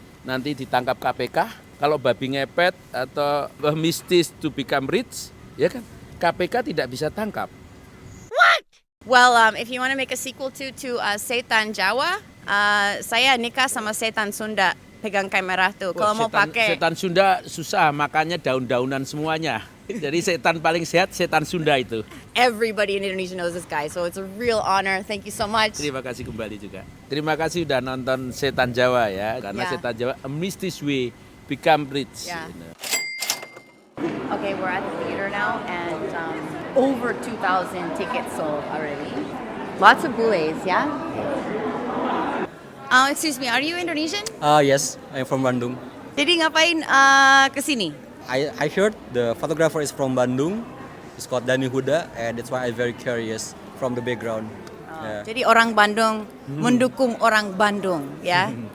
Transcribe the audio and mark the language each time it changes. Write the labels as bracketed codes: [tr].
[id] Nanti ditangkap KPK. Kalau babi ngepet atau mistis [en] to become rich, [id] ya kan, KPK tidak bisa tangkap. [en] What? Well, if you want to make a sequel to Setan Jawa, [id] saya nikah sama Setan Sunda. Pegang kamera tuh. Kalau mau pakai Setan Sunda susah, makannya daun-daunan semuanya. Jadi setan paling sehat setan Sunda itu. [en] Everybody in Indonesia knows this guy, so it's a real honor. Thank you so much. [id] Terima kasih kembali juga. Terima kasih udah nonton Setan Jawa ya, karena [en] Yeah. Setan Jawa a mystic way become rich. Yeah. You know. Okay, we're at the theater now, and over 2,000 tickets sold already. Lots of bules, yeah? Excuse me, are you Indonesian? Yes, I'm from Bandung. [id] Jadi ngapain ke sini? [en] I heard the photographer is from Bandung. It's called Dani Huda, and that's why I'm very curious from the background. Yeah. [id] Jadi orang Bandung mendukung orang Bandung, ya?